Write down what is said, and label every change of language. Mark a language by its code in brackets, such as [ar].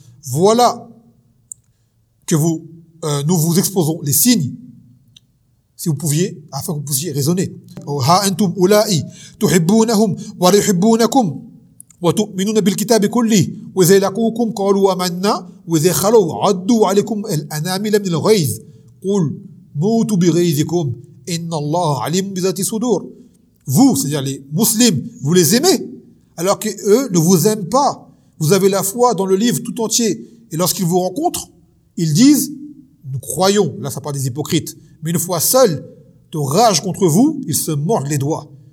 [fr] Voilà que vous, nous vous exposons les signes, si vous pouviez, afin que vous puissiez raisonner. [ar] Oh, ha antum ulai tuhibbunahum wa yuhibbunakum. وتؤمنون بالكتاب كله وإذا لقوكم قالوا آمنا وإذا خلوا عدوا عليكم الأنامل من الغيظ قل موتوا بغيظكم إن الله عليم بذات الصدور. [fr] Vous, c'est-à-dire les musulmans, vous les aimez alors que eux ne vous aiment pas. Vous avez la foi dans le livre tout entier et lorsqu'ils vous rencontrent, ils disent nous croyons. Là, ça parle des hypocrites. Mais une fois seuls de rage contre vous, ils se mordent les doigts.